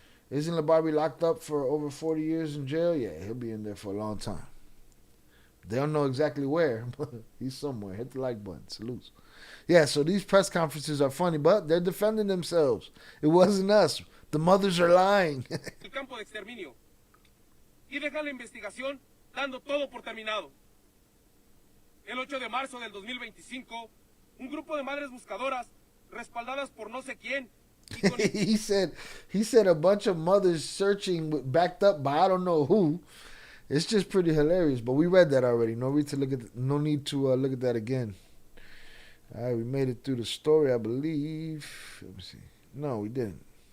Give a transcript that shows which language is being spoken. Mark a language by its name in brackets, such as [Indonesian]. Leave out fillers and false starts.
[English] Isn't the Barbie locked up for over 40 years in jail? Yeah, he'll be in there for a long time. They don't know exactly where, but he's somewhere. Hit the like button. Salutes. Yeah, so these press conferences are funny, but they're defending themselves. It wasn't us. The mothers are lying. [Spanish] El campo de exterminio. Y dejan la investigación dando todo por terminado. El 8 de marzo del 2025, un grupo de madres buscadoras, respaldadas por no sé quién. [English] he said a bunch of mothers searching backed up by I don't know who. It's just pretty hilarious, but we read that already. No need to look at that again. All right, we made it through the story, I believe. Let me see. No, we didn't.